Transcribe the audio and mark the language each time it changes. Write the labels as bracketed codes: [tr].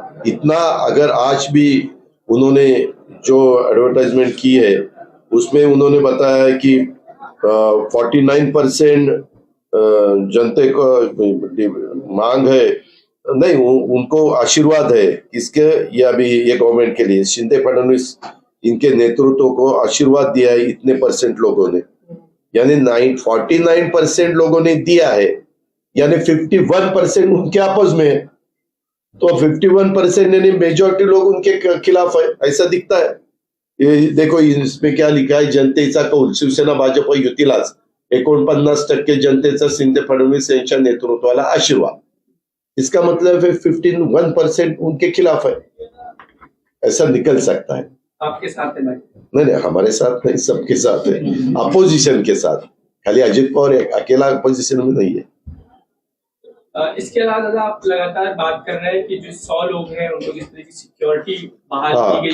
[hi] इतना अगर आज भी उन्होंने जो एडवर्टाइजमेंट की है उसमें उन्होंने बताया है कि 49% जनता को मांग है, नहीं उनको आशीर्वाद है, किसके, ये अभी ये गवर्नमेंट के लिए शिंदे फडणवीस इनके नेतृत्व को आशीर्वाद दिया है इतने % लोगों ने, यानी 49% लोगों ने दिया है, यानी 51% उनके आपस में है। तो 51% यानी मेजॉरिटी लोग उनके खिलाफ है, ऐसा दिखता है। ये देखो इसमें क्या लिखा है, [mr] जनतेचा कौल, शिवसेना भाजप युतीलाच 49% जनतेचा शिंदे फडणवीस यांच्या नेतृत्वाला आशीर्वाद। [hi] इसका मतलब है 1% उनके खिलाफ है, ऐसा निकल सकता है। आपके साथ है भाई? नहीं, हमारे साथ नहीं, सबके साथ है, अपोजिशन के साथ। खाली अजित पवार अकेला अपोजिशन में नहीं है। इसके अलावा दादा आप लगातार बात कर रहे हैं कि जो 100 लोग हैं उनको जिस तरह की सिक्योरिटी बहाल की